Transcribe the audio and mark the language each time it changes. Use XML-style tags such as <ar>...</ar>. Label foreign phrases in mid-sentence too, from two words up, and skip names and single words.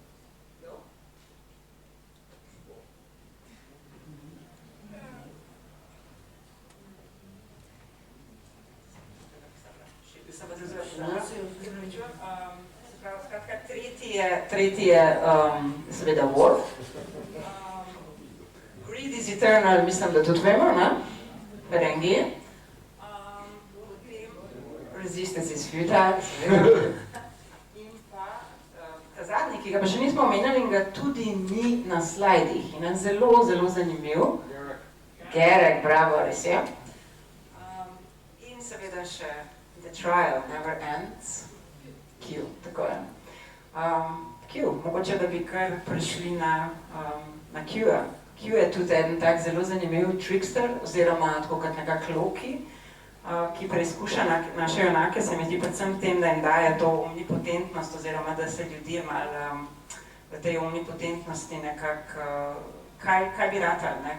<sl>Tretji je seveda Worf.</sl> <en>Greed is eternal,</en> <sl>mislim, da tudi vemo, ne? Ferengi.</sl> <en>Resistance is futile,</en> <sl>seveda. In pa ta zadnji, ki ga pa še nismo omenjali in ga tudi ni na slajdih. In je zelo, zelo zanimiv. Garrick, bravo, res je. In seveda še</sl> <en>The trial never ends.</en> <sl>Q, tako je. Q, mogoče da bi kar prišli na Q-a. Q je tudi en tak zelo zanimiv trickster, oziroma tako kot nekak Loki, ki preizkuša naše junake, se mi zdi predvsem tem, da jim daje to omnipotentnost, oziroma da se ljudje malo v tej omnipotentnosti nekako, kaj bi ratali, ne?</sl>